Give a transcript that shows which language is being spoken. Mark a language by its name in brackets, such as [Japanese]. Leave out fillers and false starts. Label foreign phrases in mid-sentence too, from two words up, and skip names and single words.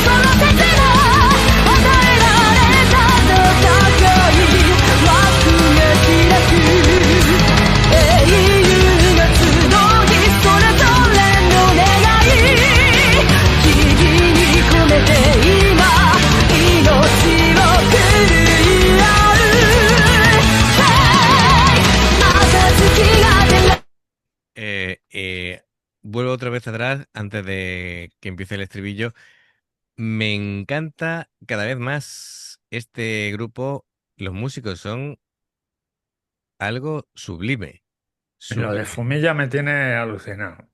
[Japanese] その刹那与えられた戦い幕が開く英雄が集いそれぞれの願い木々に込めて今命を狂い合う Hey また月が出る [Spanish] Vuelvo otra vez atrás antes de que empiece el estribillo. Me encanta cada vez más este grupo. Los músicos son algo sublime, Lo de sublime. Fumilla me tiene alucinado.